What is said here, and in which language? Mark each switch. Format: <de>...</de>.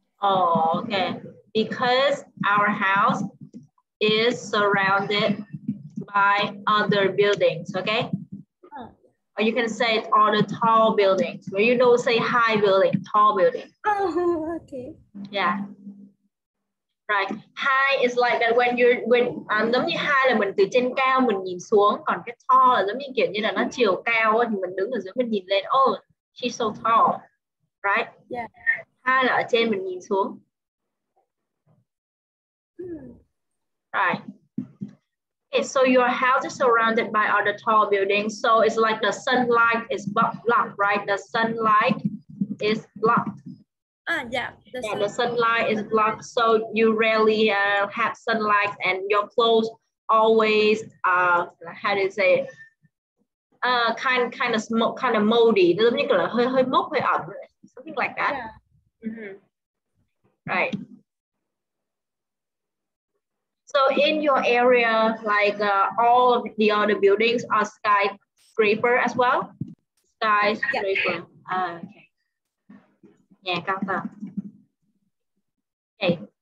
<en>Oh, okay. Because our house is surrounded by other buildings, okay? Or you can say it's all the tall buildings. Where you don't say high building, tall building. Oh, okay. Yeah. Right. High is like that when</en> <vi>giống như high là mình từ trên cao mình nhìn xuống, còn cái tall là giống như kiểu như là nó chiều cao thì mình đứng ở dưới mình nhìn lên.</vi> <en>Oh, she's so tall. Right? Yeah.</en> <vi>High là ở trên mình nhìn xuống.</vi> <en>Right. Okay, so your house is surrounded by other tall buildings. So it's like the sunlight is blocked, right? The sunlight is blocked. Yeah. The sunlight is blocked, so you rarely have sunlight, and your clothes always how do you say it? Kind of moldy.</en> <vi>Nó giống như là hơi mốc, hơi ẩm,</vi> <en>something like that. Yeah. Right. So in your area, like all of the other buildings are skyscraper as well? Skyscraper. Yeah. Okay. Yeah,</en> <vi>cao tầng.</vi> <en>Okay.</en>